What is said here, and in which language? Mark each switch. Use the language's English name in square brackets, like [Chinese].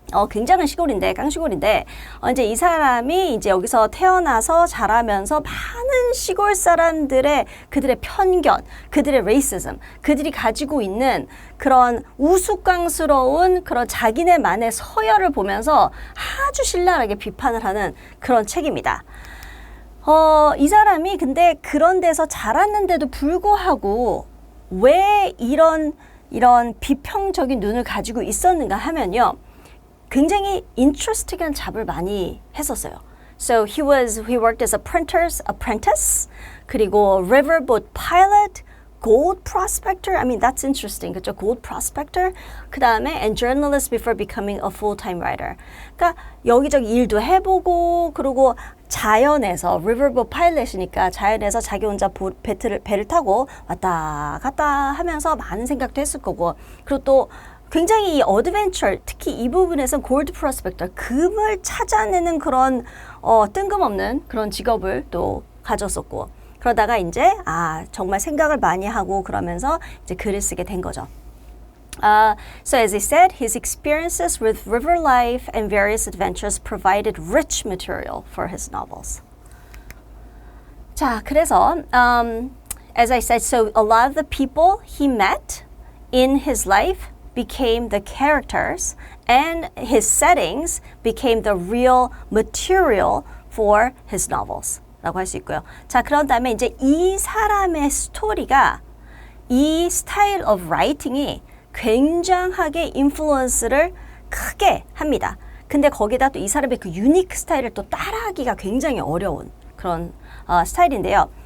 [Korean] 굉장한 시골인데 깡시골인데 이제 이 사람이 이제 여기서 태어나서 자라면서 많은 시골 사람들의 그들의 편견, 그들의 레이시즘, 그들이 가지고 있는 그런 우스꽝스러운 그런 자기네만의 서열을 보면서 아주 신랄하게 비판을 하는 그런 책입니다. 이 사람이 근데 그런 데서 자랐는데도 불구하고 왜 이런 비평적인 눈을 가지고 있었는가 하면요. 굉장히 interesting한 잡을 많이 했었어요. [English] So he worked as a printer's apprentice, [Korean] 그리고 [English] riverboat pilot, gold prospector. I mean that's interesting, [Korean] 그렇죠? [English] Gold prospector. [Korean] 그 다음에 [English] and journalist before becoming a full-time writer. [Korean] 그러니까 여기저기 일도 해보고 그리고 자연에서 riverboat pilot이니까 자연에서 자기 혼자 배를 타고 왔다 갔다 하면서 많은 생각도 했을 거고 그리고 또 굉장히 이 어드벤처, 특히 이 부분에서 골드 프로스펙터, 금을 찾아내는 그런 뜬금없는 그런 직업을 또 가졌었고 그러다가 이제 정말 생각을 많이 하고 그러면서 이제 글을 쓰게 된 거죠. [English] So as I said, his experiences with river life and various adventures provided rich material for his novels. [Korean] 자, 그래서 [English] as I said, so a lot of the people he met in his life became the characters and his settings became the real material for his novels [Korean] 라고 할 수 있고요. 자, 그런 다음에 이제 이 사람의 스토리가 이 스타일 of writing이 굉장하게 인플루언스를 크게 합니다. 근데 거기다 또 이 사람의 그 유니크 스타일을 또 따라하기가 굉장히 어려운 그런 스타일인데요.